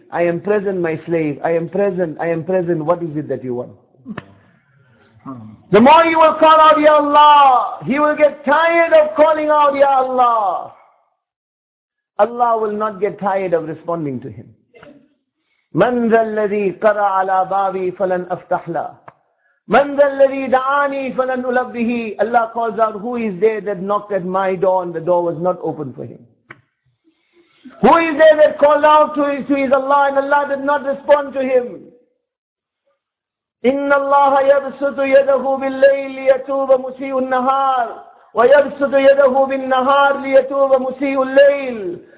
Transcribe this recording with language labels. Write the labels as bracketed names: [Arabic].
[English] I am present, my slave. I am present. I am present. What is it that you want? The more you will call out, Ya Allah, He will get tired of calling out, Ya Allah. Allah will not get tired of responding to him. [Arabic] من ذا الذي قرع على بابي فلن أفتح له من ذا الذي دعاني فلن ألبه. [English] Allah calls out, who is there that knocked at my door and the door was not open for him? Who is there that called out to his Allah and Allah did not respond to him? [Arabic] إِنَّ اللَّهَ يَبْسُطُ يَدَهُ بِاللَّيْلِ لِيَتُوبَ مُسِيءُ النَّهَارِ وَيَبْسُطُ يَدَهُ بِالنَّهَارِ لِيَتُوبَ مُسِيءُ اللَّيْلِ.